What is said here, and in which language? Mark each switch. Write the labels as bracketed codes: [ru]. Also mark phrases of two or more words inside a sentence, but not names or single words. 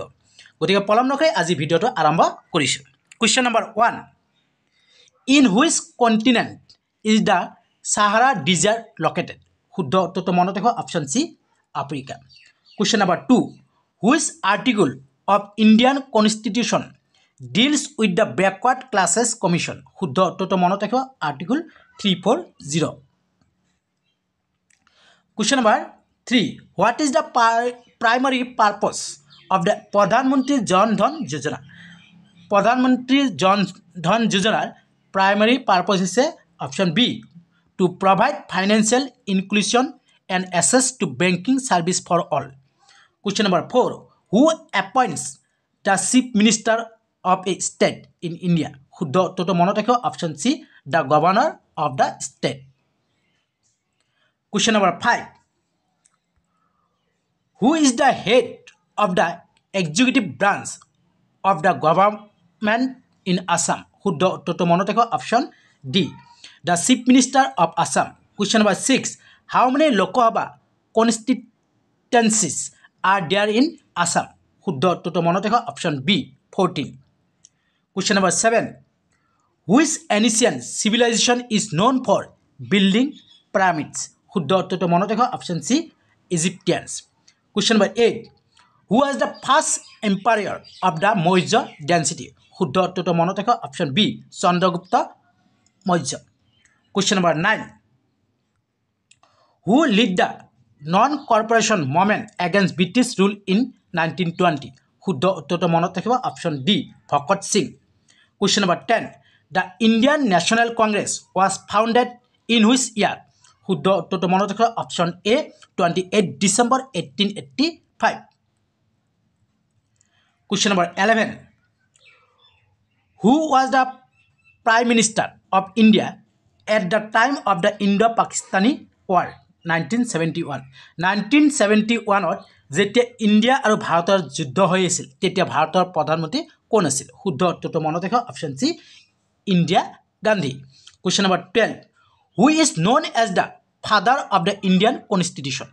[as] গতিকে পলম নকৰি আজি ভিডিঅ'টো আৰম্ভ কৰিছোঁ। [en] question number 1, in which continent is the Sahara desert located? [as] শুদ্ধ উত্তৰটো মনত ৰাখিব, [en] option C Africa. question number 2, which article of Indian constitution deals with the backward classes commission? [as] শুদ্ধ উত্তৰটো মনত ৰাখিব, আৰ্টিকল 340। [en] Question number 3. What is the primary purpose of the Pradhan Mantri Jan Dhan Yojana? Pradhan Mantri Jan Dhan Yojana's primary purpose is option B, to provide financial inclusion and access to banking service for all. Question number 4. Who appoints the chief minister of a state in India? [as] শুদ্ধ উত্তৰটো মনত ৰাখিব, [en] option C, the governor of the state. Question number 5. Who is the head of the executive branch of the government in Assam? [as] শুদ্ধ উত্তৰটো মনত ৰাখিব, [en] option D, the chief minister of Assam. Question number 6. How many Lok Sabha constituencies are there in Assam? [as] শুদ্ধ উত্তৰটো মনত ৰাখিব, [en] option B, 14. Question number 7. Which ancient civilization is known for building pyramids? [as] শুদ্ধ উত্তৰটো মনত ৰাখিব, [en] option C, Egyptians. Question number 8. Who was the first emperor of the Maurya dynasty? [as] শুদ্ধ উত্তৰটো মনত ৰাখিব, [en] option B, Chandragupta Maurya. Question number 9. Who led the non-cooperation movement against British rule in 1920? [as] শুদ্ধ উত্তৰটো মনত ৰাখিব, [en] option D, Bhagat Singh. Question number 10. The Indian National Congress was founded in which year? [as] শুদ্ধ উত্তৰটো মনত ৰাখিব, [en] option A, 28 December 1885. Question number 11. Who was the Prime Minister of India at the time of the Indo-Pakistani War? 1971. [as] 1971ত যেতিয়া ইণ্ডিয়া আৰু ভাৰতৰ যুদ্ধ হৈ আছিল তেতিয়া ভাৰতৰ প্ৰধানমন্ত্ৰী কোন আছিল? শুদ্ধ উত্তৰটো মনত ৰাখিব, [en] option C, [as] ইন্দিৰা গান্ধী। [en] question number 12. who is known as the father of the Indian constitution?